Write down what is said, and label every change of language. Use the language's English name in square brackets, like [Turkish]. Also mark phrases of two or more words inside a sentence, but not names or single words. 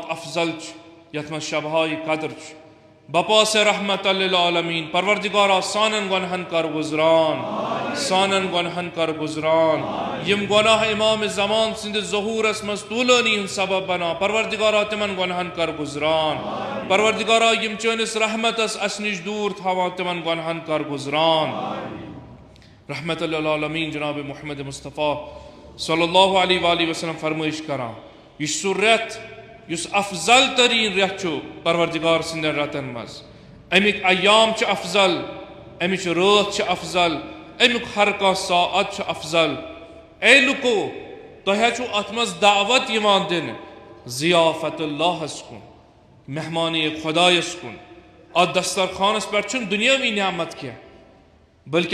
[Kashmiri] افضل یتھ منٛز شبہائی قدر بپا سے رحمت عالمین پروردگارا سانن گُنہن کر گُزران سانن گُنہن کر گُزران یِم گُناہ امام زمان سٕنٛد ظہورس منٛز طولانی سبب بنہِ پروردگارا تِمن گُنہن کر گُزران پروردگارا یِم چٲنِس رحمتس أس نِش دوٗر تھاوا تِمن گُنہن کر گُزران رحمت عالمین جناب मोहम्मद मुस्तफ़ा [Arabic] صلی اللہ علیہ وسلم [Kashmiri] فرمائش کرا یہ سُہ رات یُس افضل ترین رات پروردگار سٕنٛدن راتن منٛز أمِک ایام افضل أمِچ رات افضل أمُک ہر کہہ ساعت افضل اے لُکو تہٕ اَتھ منٛز دعوت دِن ضیافتُ اللہس کُن مہمان خدایس کُن اَتھ دسترخانس پٮ۪ٹھ دُنیاوی نعمت کیا بلکہ